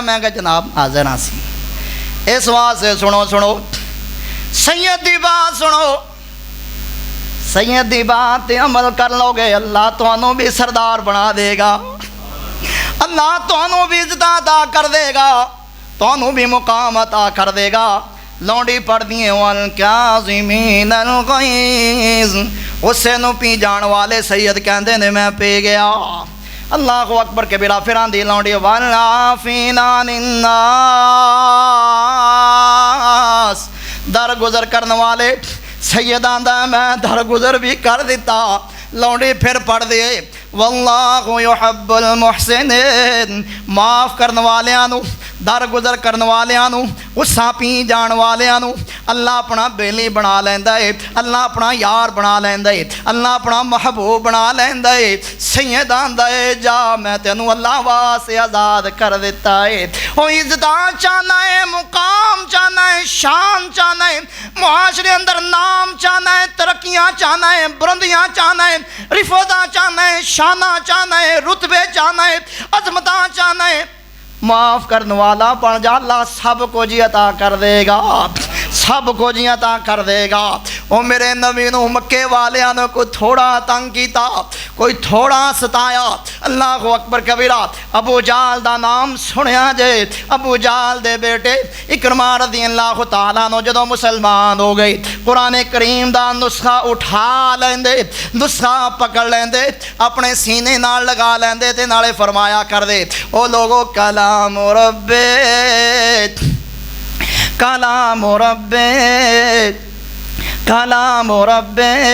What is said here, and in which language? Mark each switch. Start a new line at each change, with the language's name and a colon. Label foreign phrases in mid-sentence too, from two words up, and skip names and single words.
Punjabi: میں کہا جناب حاضر ہاں سی۔ اس واسطے سنو سنو سید دی بات سنو، سید دی بات عمل کر لو گے اللہ تہانوں بھی سردار بنا دے گا، اللہ تہانوں بھی عزت عطا کر دے گا، تہانوں بھی مقام عطا کر دے گا. لونڈی پڑھدی ہے
Arabic: والكاظمين الغيظ,
Punjabi: اسے نوں پی جان والے سید کہتے نے میں پی گیا.
Arabic: الله أكبر كبيرا.
Punjabi: فیر آندی لونڈی
Arabic: والعافين عن الناس,
Punjabi: در گزر کرنے والے سید آندا میں در گزر بھی کر دتا. لونڈی فیر پڑھ دے
Arabic: والله يحب المحسنين,
Punjabi: معاف کرنے والیاں نوں، در گزر کرنے والیاں نوں، غصہ پی جان والیاں نوں اللہ اپنا بیلی بنا لیندا ہے، اللہ اپنا یار بنا لیندا ہے، اللہ اپنا محبوب بنا لیندا ہے. سید آندا ہے جا میں تینوں اللہ واسطے آزاد کر دتا ہے. او عزت چاہنا ہے، مقام چاہنا ہے، شان چاہنا ہے، معاشرے اندر نام چاہنا ہے، ترقیاں چاہنا ہے، بلندیاں چاہنا ہے، رفعتاں چاہنا ہے، شاناں چاہنا ہے، رتبے چاہنا ہے، عظمتاں چاہنا ہے، معاف کرنے والا بن جا، اللہ سب کو جی عطا کر دے گا، سب کو جی عطا کر دے گا. او میرے نبی نوں مکے والیاں نے کوئی تھوڑا تنگ کیا، کوئی تھوڑا ستایا,
Arabic: الله أكبر كبيرا.
Punjabi: ابو جہل دا نام سنیا جے، ابو جہل دے بیٹے عکرمہ
Arabic: رضي الله تعالى
Punjabi: نوں جدوں مسلمان ہو گئے، قرآن کریم دا نسخہ اٹھا لیندے، نسخہ پکڑ لیندے، اپنے سینے نال لگا لیندے تے نالے فرمایا کر دے او لوگو کلام ربے کلام ربے کلام ربے.